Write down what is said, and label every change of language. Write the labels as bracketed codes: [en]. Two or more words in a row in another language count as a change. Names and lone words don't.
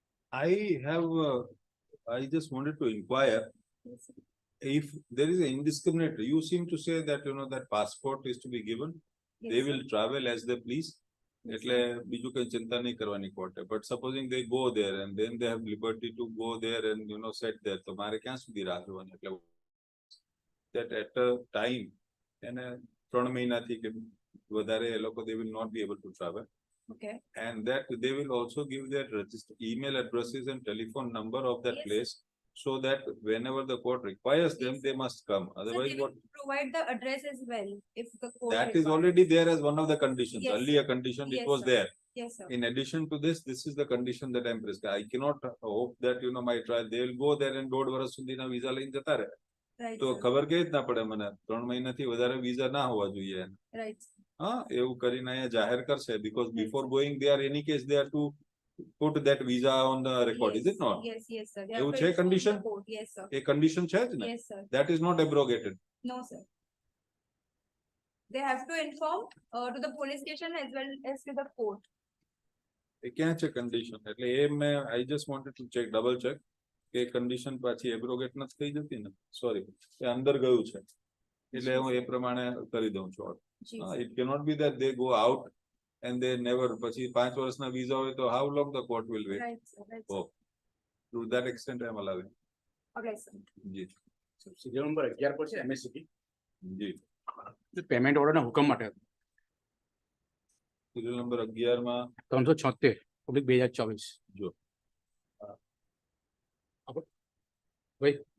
[en] I have, I just wanted to inquire if there is an indiscriminate, you seem to say that, that passport is to be given. They will travel as they please. [gu] એટલે બીજું કઈ ચિંતા નહીં કરવાની કોર્ટે. [en] But supposing they go there and then they have liberty to go there and, set there, [gu] તો મારે ક્યાં સુધી રાહ જોવાની? [en] એટલે that at a time, [gu] એને 3 મહિનાથી કે વધારે એ લોકો, [en] they will not be able to travel. Okay. And that they will also give their email addresses and telephone number of that Yes. place, so that whenever the court requires them, Yes. they must come. So Otherwise, they will provide the address as well if the court that is requires. already there as one of the conditions. Yes, Earlier condition, it Yes, was sir. there. Yes, sir. In addition to this is the condition that I'm prescribing. I cannot hope that, my trial, they will go there and [gu] 1.5 વર્ષ સુધીના visa લઈને જતા રહે. [en] Right, [gu] તો [en] sir. [gu] ખબર કેવી રીતના પડે મને? 3 મહિનાથી વધારે visa ના હોવા જોઈએ. [en] Right. [gu] હા, એવું કરીને અહીંયા જાહેર કરશે, [en] because before going there, any case they are to put that visa on the record, is it not? Yes, yes, sir. They have [gu] એવું [en] to [gu] છે [en] inform the [gu] condition? [en] court. Yes, sir. [gu] એ condition છે જ ને? [en] Yes, sir. That is not abrogated. No, sir. They have to inform to the police station as well as to the court. [gu] એ ક્યાં છે condition? એટલે એ મેં, [en] I just wanted to check, double check [gu] કે condition પાછી abrogate નથી થઈ જતી ને? Sorry, એ અંદર ગયું છે. એટલે હું એ પ્રમાણે કરી દઉં છું. [en] It cannot be that they go out and they never, [gu] પછી 5 વર્ષના visa હોય તો [en] how long the court will wait? Right, sir. Right, Oh, to that extent I am allowing. Okay, sir. [gu] જી સિરિયલ નંબર 11 પર છે MSCP જી. પેમેન્ટ ઓર્ડરના હુકમ માટે સિરિયલ નંબર 11 માં 376/2024 જો ભાઈ